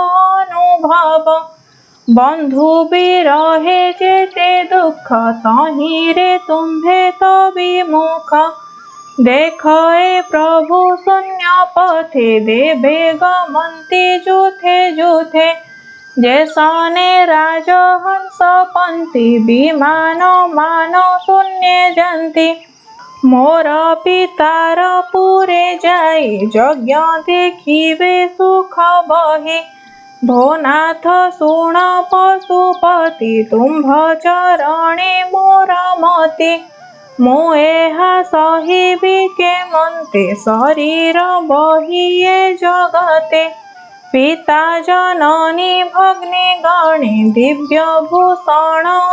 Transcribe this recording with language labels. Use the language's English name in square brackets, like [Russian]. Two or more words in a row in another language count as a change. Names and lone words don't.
[Odia] ଅନୁଭବ ବନ୍ଧୁ ବିରହେ ଯେତେ ଦୁଖ ତହିଁରେ ତୁମ୍ଭେ ତୋ ବିମୁଖ ଦେଖ ଏ ପ୍ରଭୁ ଶୂନ୍ୟ ପଥେ ଦେବେ ଗମନ୍ତି ଯୂଥେ ଯୂଥେ ଯେସନେ ରାଜହଂସ ପନ୍ଥୀ ବିମାନ ମାନ ଶୂନ୍ୟ ଯାନ୍ତି ମୋର ପିତାର ପୁରେ ଯାଇ ଯଜ୍ଞ ଦେଖିବେ ସୁଖ ବହି ଭୋନାଥ ଶୁଣ ପଶୁପତି ତୁମ୍ଭ ଚରଣେ ମୋର ମତି ମୁ ଏହା ସହିବି କେମନ୍ତେ ଶରୀର ବହିଏ ଜଗତେ ପିତା ଜନନୀ ଭଗ୍ନି ଗଣେ ଦିବ୍ୟ ଭୂଷଣ